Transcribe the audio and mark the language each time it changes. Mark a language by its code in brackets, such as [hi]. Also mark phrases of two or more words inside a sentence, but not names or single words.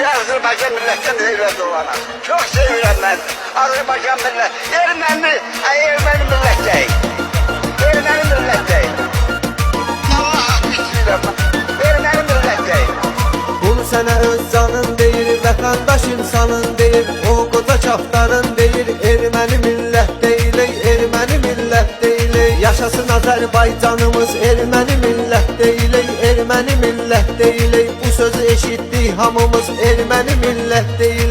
[tr] Azerbaycan milletten eyvallah olana. Çok seviyorum ben. Azerbaycan millet. Ermeni millet değil. Ermeni millet değil. Allah istiyorum ben. Ermeni millet değil. [az] Bunu sənə öz canın deyir, vətəndaş insanın deyir, o qoca çafdarın deyir, erməni millət deyil, erməni millət deyil. Yaşasın Azərbaycanımız, erməni millət deyil, erməni millət deyil. Bu sözü eşitdik hamımız, erməni millət deyil.